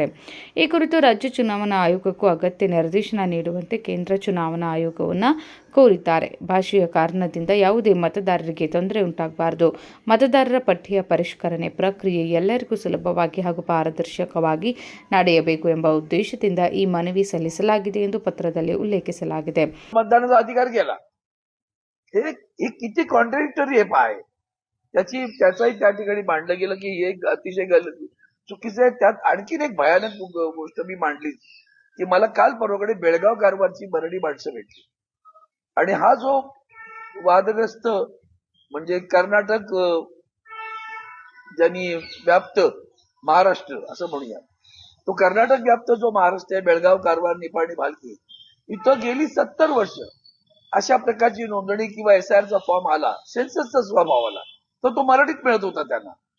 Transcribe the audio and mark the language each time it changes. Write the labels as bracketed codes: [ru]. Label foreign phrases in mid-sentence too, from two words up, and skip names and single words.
[kn] ಈ ಕುರಿತು ರಾಜ್ಯ ಚುನಾವಣಾ ಆಯೋಗಕ್ಕೂ ಅಗತ್ಯ ನಿರ್ದೇಶನ ನೀಡುವಂತೆ ಕೇಂದ್ರ ಚುನಾವಣಾ ಆಯೋಗವನ್ನು ಕೋರಿದ್ದಾರೆ. ಭಾಷೆಯ ಕಾರಣದಿಂದ ಯಾವುದೇ ಮತದಾರರಿಗೆ ತೊಂದರೆ ಉಂಟಾಗಬಾರದು. ಮತದಾರರ ಪಟ್ಟಿಯ ಪರಿಷ್ಕರಣೆ ಪ್ರಕ್ರಿಯೆ ಎಲ್ಲರಿಗೂ ಸುಲಭವಾಗಿ ಹಾಗೂ ಪಾರದರ್ಶಕವಾಗಿ ನಡೆಯಬೇಕು ಎಂಬ ಉದ್ದೇಶದಿಂದ ಈ ಮನವಿ ಸಲ್ಲಿಸಲಾಗಿದೆ ಎಂದು ಪತ್ರದಲ್ಲಿ ಉಲ್ಲೇಖಿಸಲಾಗಿದೆ. [mr] मतदानाचा अधिकार गेला हे किती कॉन्ट्रॅडिक्टरी आहे त्याचाही त्या ठिकाणी मांडलं गेलं की हे अतिशय चुकीचं आहे. त्यात आणखीन एक भयानक गोष्ट मी मांडली की मला काल परवाकडे बेळगाव कारवारची मराठी माणसं भेटली आणि हा जो वादग्रस्त म्हणजे कर्नाटक ज्यांनी व्याप्त महाराष्ट्र असं म्हणूया, तो कर्नाटक व्याप्त जो महाराष्ट्र आहे, बेळगाव कारवार निपाणी भालकी, इथं गेली 70 वर्ष अशा प्रकारची नोंदणी किंवा एसआयआरचा फॉर्म आला, सेन्ससचा स्वभाव आला, तर तो मराठीत मिळत होता त्यांना.